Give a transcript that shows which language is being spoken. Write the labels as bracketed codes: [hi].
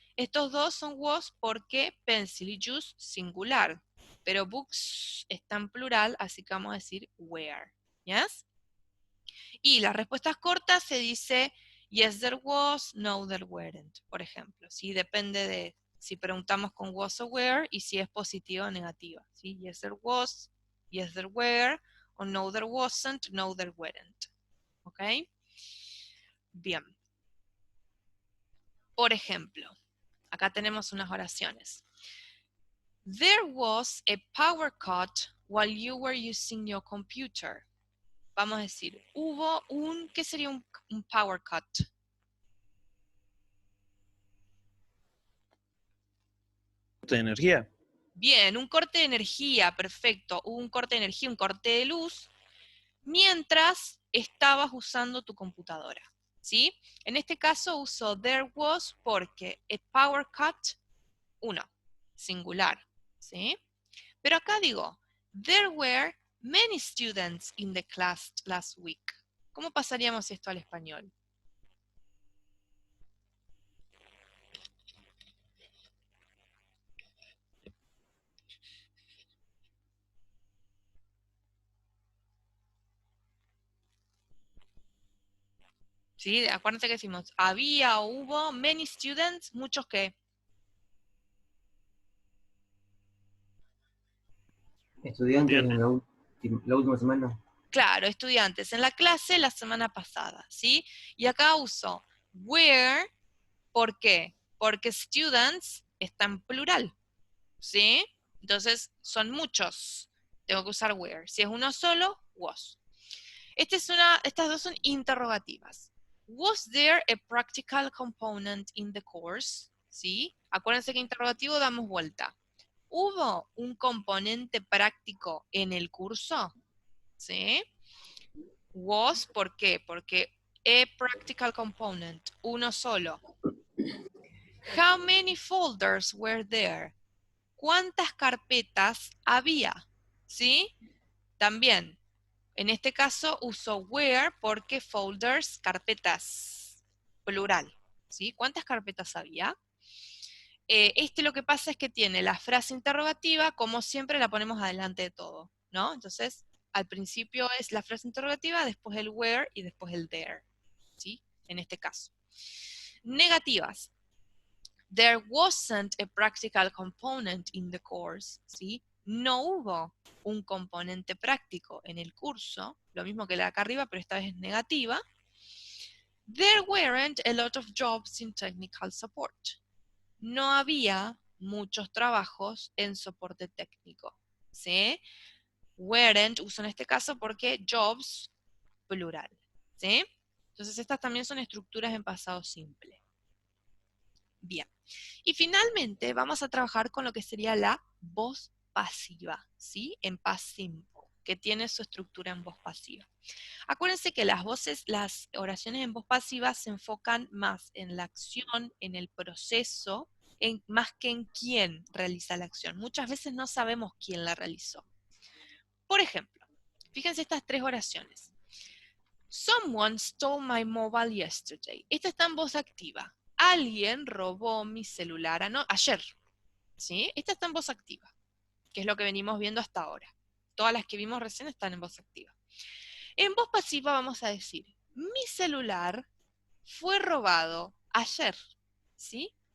[es] Estos dos son was porque pencil y juice singular, pero books está en plural, así que vamos a decir were. ¿Yes? Y las respuestas cortas se dice [en] yes there was, no there weren't, [es] por ejemplo. ¿Sí? Depende de si preguntamos con was o were y si es positiva o negativa. ¿Sí? [en] Yes there was, yes there were, o no there wasn't, no there weren't. [es] ¿Ok? Bien. Por ejemplo, acá tenemos unas oraciones. [en] There was a power cut while you were using your computer. [es] Vamos a decir, hubo ¿qué sería un power cut? De energía. Bien, un corte de energía, perfecto. Hubo un corte de energía, un corte de luz, mientras estabas usando tu computadora, ¿sí? En este caso uso there was porque a power cut, uno, singular, ¿sí? Pero acá digo, [en] there were many students in the class last week. [es] ¿Cómo pasaríamos esto al español? ¿Sí? Acuérdense que decimos, había o hubo, [en] many students, [es] muchos que. Estudiantes en Estudiantes. la última semana. Claro, estudiantes en la clase la semana pasada, ¿sí? Y acá uso were, ¿por qué? Porque students está en plural, ¿sí? Entonces son muchos. Tengo que usar were. Si es uno solo, was. Estas dos son interrogativas. [en] Was there a practical component in the course? [es] ¿Sí? Acuérdense que interrogativo damos vuelta. ¿Hubo un componente práctico en el curso? ¿Sí? Was, ¿por qué? Porque a practical component, uno solo. [en] How many folders were there? [es] ¿Cuántas carpetas había? ¿Sí? También, en este caso uso were porque folders, carpetas, plural. ¿Sí? ¿Cuántas carpetas había? Lo que pasa es que tiene la frase interrogativa, como siempre la ponemos adelante de todo, ¿no? Entonces, al principio es la frase interrogativa, después el where y después el there, ¿sí? En este caso. Negativas. [en] There wasn't a practical component in the course, ¿sí? [es] No hubo un componente práctico en el curso, lo mismo que la de acá arriba, pero esta vez es negativa. [en] There weren't a lot of jobs in technical support. [es] No había muchos trabajos en soporte técnico, ¿sí? Weren't uso en este caso porque jobs, plural, ¿sí? Entonces estas también son estructuras en pasado simple. Bien. Y finalmente vamos a trabajar con lo que sería la voz pasiva, ¿sí? En past simple, que tiene su estructura en voz pasiva. Acuérdense que las oraciones en voz pasiva se enfocan más en la acción, en el proceso, más que en quién realiza la acción. Muchas veces no sabemos quién la realizó. Por ejemplo, fíjense estas tres oraciones. [en] Someone stole my mobile yesterday. [es] Esta está en voz activa. Alguien robó mi celular ayer. ¿Sí? Esta está en voz activa, que es lo que venimos viendo hasta ahora. Todas las que vimos recién están en voz activa. En voz pasiva vamos a decir, mi celular fue robado ayer, ¿sí?